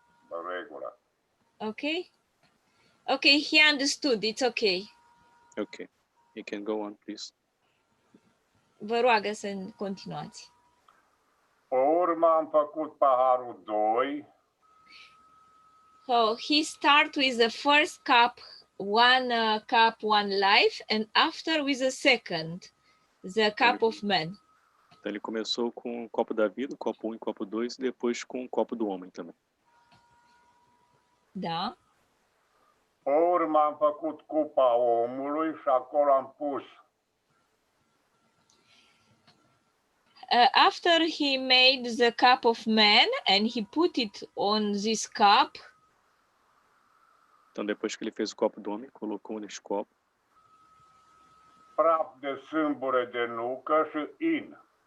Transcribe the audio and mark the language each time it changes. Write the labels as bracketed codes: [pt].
[ro] În regulă. [en] Ok? Ok, he understood. It's okay. Ok. You can go on, please. [ro] Vă roagă să continuați. Pe urmă am făcut paharul 2. [en] So he start with the first cup, one life, and after with the second, the cup of man. [pt] Então ele começou com um copo da vida, copo 1 e copo 2, e depois com um copo do homem também. [ro] Da. Pe urmă am făcut cupa omului și acolo am pus. [en] After he made the cup of man and he put it on this cup. [pt] Então depois que ele fez o copo do homem, colocou nesse copo. [ro] Praf de sâmbure de nucă și in.